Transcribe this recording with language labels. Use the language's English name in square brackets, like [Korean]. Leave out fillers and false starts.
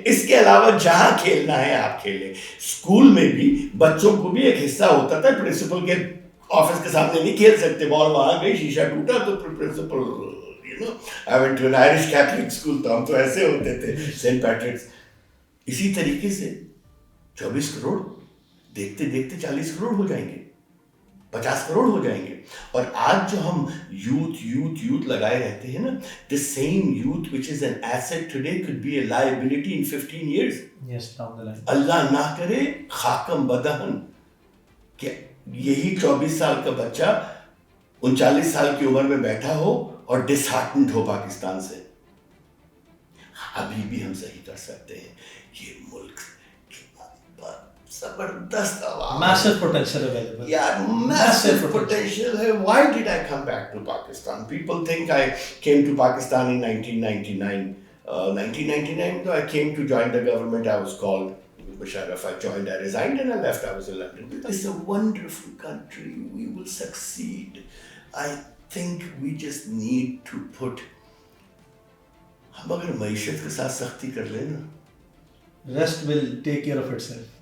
[Urdu] اس کے علاوہ جہاں کھیلنا ہے آپ کھیلیں. اسکول میں بھی بچوں کو بھی ایک حصہ ہوتا تھا, پرنسپل کے آفس کے سامنے نہیں کھیل سکتے, بال وہاں گئی, شیشہ ٹوٹا تو principal, [English] I went to an Irish Catholic school, [Urdu] تو ہم تو ایسے ہوتے تھے, سینٹ پیٹرکس. اسی طریقے سے 24 کروڑ دیکھتے دیکھتے 40 کروڑ ہو جائیں گے, 50 کروڑ ہو جائیں گے. اور آج جو ہم یوتھ لگائے رہتے ہیں نا, [English] the same youth which is an asset today could be a liability in 15 years. Yes, down the line. [Urdu] اللہ نہ کرے خاکم بدہن کہ یہی 24 سال کا بچہ 39 سال کی عمر میں بیٹھا ہو اور ڈس ہارٹنڈ ہو پاکستان سے. ابھی بھی ہم صحیح کر سکتے ہیں. یہ ملک زبردست عوام, [English] massive potential available. Yeah, massive potential ہے. Why did I come back to Pakistan? People think I came to Pakistan in 1999. 1999 though I came to join the government. I was called Musharraf. I joined, I resigned and I left. I was in London. It's a wonderful country. We will succeed. I think we just need to put, [Urdu] ہم اگر معیشت کے ساتھ سختی کر لیں نا, [English] rest will take care of itself.